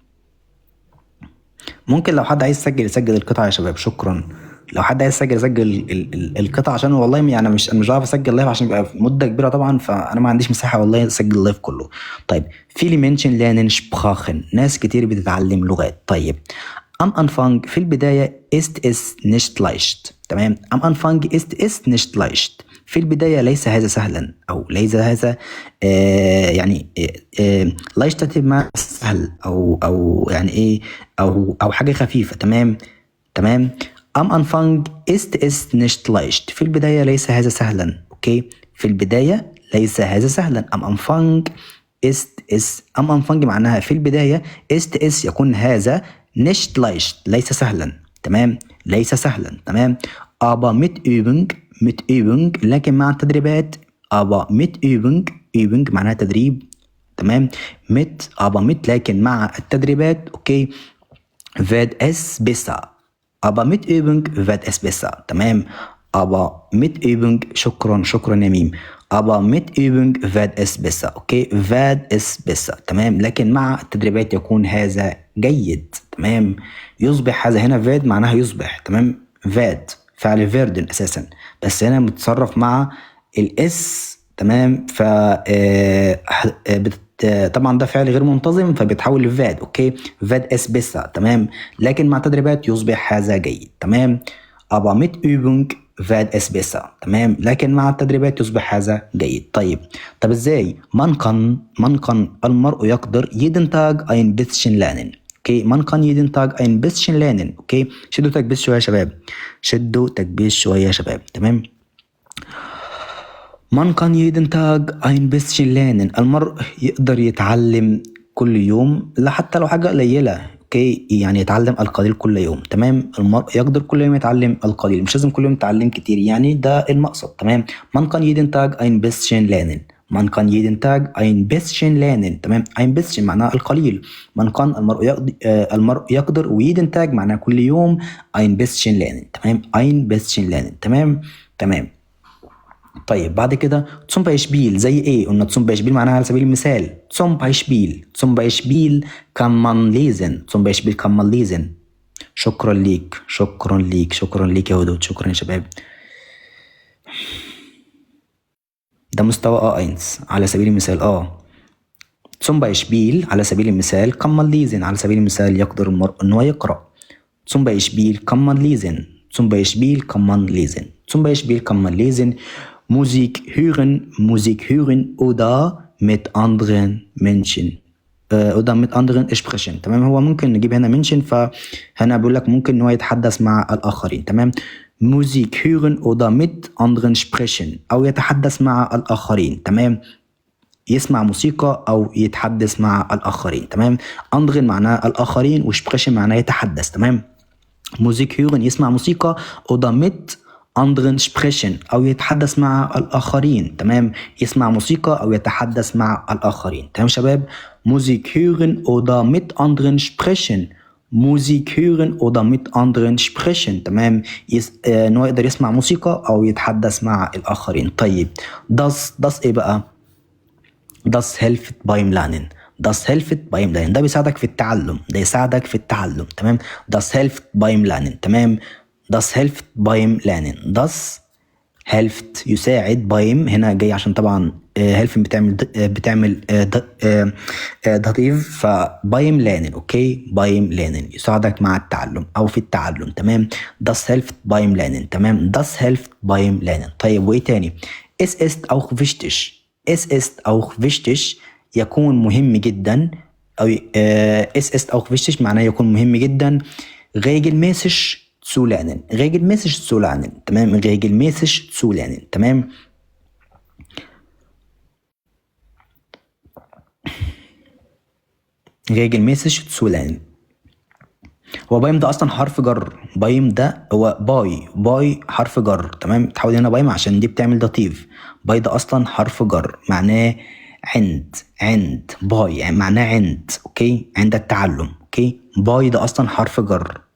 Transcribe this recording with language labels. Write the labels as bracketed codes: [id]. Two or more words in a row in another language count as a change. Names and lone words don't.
[ar] ممكن لو حد عايز يسجل القطعة يا شباب. شكرا. لو حد عايز يسجل القطعة، عشان والله يعني مش عارف اسجل لايف عشان يبقى مدة كبيرة طبعا، فانا ما عنديش مساحة والله اسجل اللايف كله. [de] طيب viele Menschen lernen Sprachen. [ar] ناس كتير بتتعلم لغات. طيب [de] am Anfang [ar] في البداية [de] ist es nicht leicht. [ar] تمام. [de] am Anfang ist es nicht leicht. [ar] في البداية ليس هذا سهلا أو ليس هذا يعني leicht تبقى سهل أو يعني إيه أو حاجة خفيفة. تمام. [de] am Anfang ist es nicht leicht. [ar] في البداية ليس هذا سهلا. أوكي. في البداية ليس هذا سهلا. [de] am Anfang ist es. am Anfang [ar] معناها في البداية. [de] ist es [ar] يكون هذا [de] nicht leicht [ar] ليس سهلا. تمام. ليس سهلا. تمام. [de] aber mit Übung [ar] لكن مع التدريبات. [de] aber mit Übung [ar] معناها تدريب. تمام. [de] aber mit [ar] لكن مع التدريبات. اوكي. [de] wird es besser. aber mit Übung wird es besser. تمام. aber mit Übung. [ar] شكرا يا ميم. [de] aber mit Übung wird es besser. اوكي. wird es besser. [ar] تمام. لكن مع التدريبات يكون هذا جيد. تمام. يصبح هذا هنا wird معناها يصبح. تمام. wird فعل فيردن اساسا، بس هنا متصرف مع الاس. تمام. ف طبعا ده فعل غير منتظم فبيتحول لفاد. [de] اوكي. wird es besser. تمام. [ar] لكن مع تدريبات يصبح هذا جيد. تمام. [de] aber mit Übung wird es besser. [ar] تمام. لكن مع التدريبات يصبح هذا جيد. طب ازاي؟ [de] man kann [ar] المرء يقدر [de] jeden Tag ein bisschen lernen. اوكي. man kann jeden Tag ein bisschen lernen. [ar] اوكي. شدوا تكبيس شويه يا شباب. تمام. [de] Man kann jeden Tag ein bisschen lernen. [ar] المرء يقدر يتعلم كل يوم حتى لو حاجة قليلة. اوكي، يعني يتعلم القليل كل يوم. تمام، المرء يقدر كل يوم يتعلم القليل، مش لازم كل يوم يتعلم كتير، يعني ده المقصد. تمام. [de] Man kann jeden Tag ein bisschen lernen. Man kann jeden Tag ein bisschen lernen. [ar] تمام، [de] ein bisschen [ar] معناها القليل. [de] Man kann [ar] المرء يقدر، [de] ويeden Tag [ar] معناها كل يوم، [de] ein bisschen lernen. تمام، ein bisschen lernen. [ar] تمام. تمام. طيب بعد كده [de] zum Beispiel [ar] زي ايه؟ قلنا [de] zum Beispiel [ar] معناها على سبيل المثال. [de] zum Beispiel kann man lesen. zum Beispiel kann man lesen. [ar] شكرا ليك يا ودود، شكرا يا شباب. ده مستوى A1 على سبيل المثال. [de] zum Beispiel [ar] على سبيل المثال [de] kann man lesen [ar] على سبيل المثال يقدر المرء انه يقرأ. [de] zum Beispiel kann man lesen. zum Beispiel kann man lesen. zum Beispiel kann man lesen Musik hören oder mit anderen Menschen oder mit anderen sprechen. [ar] تمام، هو ممكن نجيب هنا Menschen، فهنا بقول لك ممكن إنه يتحدث مع الآخرين. تمام، [de] Musik hören oder mit anderen sprechen، [ar] أو يتحدث مع الآخرين. تمام، يسمع موسيقى أو يتحدث مع الآخرين. تمام، anderen معناه الآخرين، وsprechen معناه يتحدث. تمام، [de] Musik hören [ar] يسمع موسيقى، [de] oder mit anderen sprechen [ar] أو يتحدث مع الآخرين. تمام، يسمع موسيقى أو يتحدث مع الآخرين. تمام شباب، [de] Musik hören oder mit anderen sprechen. Musik hören oder mit anderen sprechen. [ar] تمام، إنه يقدر يسمع موسيقى أو يتحدث مع الآخرين. [de] طيب das [ar] إيه بقى؟ [de] Das hilft beim Lernen. Das hilft beim Lernen. [ar] ده بيساعدك في التعلم. تمام، [de] das hilft beim Lernen. تمام، das hilft beim Lernen. das hilft [ar] يساعد. beim هنا جاي عشان طبعا helfen بتعمل داتيف، ف [de] beim Lernen. [ar] اوكي، [de] beim Lernen [ar] يساعدك مع التعلم او في التعلم. تمام، [de] das hilft beim Lernen. تمام، das hilft beim Lernen. [ar] طيب وايه تاني؟ [de] es ist auch wichtig. es ist auch wichtig [ar] يكون مهم جدا، أو [de] es ist auch wichtig [ar] معناه يكون مهم جدا. [de] regelmäßig zu lernen. تمام، regelmäßig zu lernen. تمام. regelmäßig zu lernen. [ar] هو بايم ده اصلا حرف جر. بايم ده هو باي حرف جر. تمام، تحول هنا بايم عشان دي بتعمل داتيف. باي ده اصلا حرف جر، معناه عند باي يعني معناه عند. اوكي، عند التعلم. اوكي، باي ده اصلا حرف جر.